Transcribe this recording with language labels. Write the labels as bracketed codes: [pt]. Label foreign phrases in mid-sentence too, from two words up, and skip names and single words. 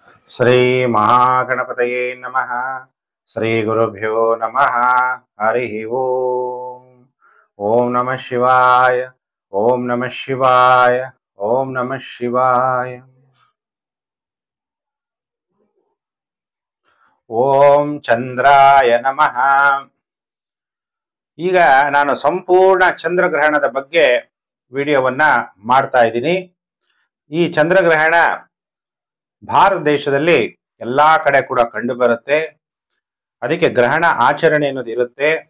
[sa] ಶ್ರೀ ಮಹಾಗಣಪತಯೇ ನಮಃ. ಶ್ರೀ ಗುರುಭ್ಯೋ ನಮಃ. ಹರಿ ಓಂ. ಓಂ ನಮಃ ಶಿವಾಯ. ಓಂ ನಮಃ ಶಿವಾಯ. ಓಂ ನಮಃ ಶಿವಾಯ. ಓಂ ಚಂದ್ರಾಯ ನಮಃ. [kn] ಈಗ ನಾನು ಸಂಪೂರ್ಣ ಚಂದ್ರಗ್ರಹಣದ ಬಗ್ಗೆ ವಿಡಿಯೋವನ್ನ ಮಾಡ್ತಾ ಇದ್ದೀನಿ. ಈ ಚಂದ್ರಗ್ರಹಣ ಭಾರತ ದೇಶದಲ್ಲಿ ಎಲ್ಲಾ ಕಡೆ ಕೂಡ ಕಂಡು ಬರುತ್ತೆ. ಅದಕ್ಕೆ ಗ್ರಹಣ ಆಚರಣೆ ಅನ್ನೋದು ಇರುತ್ತೆ.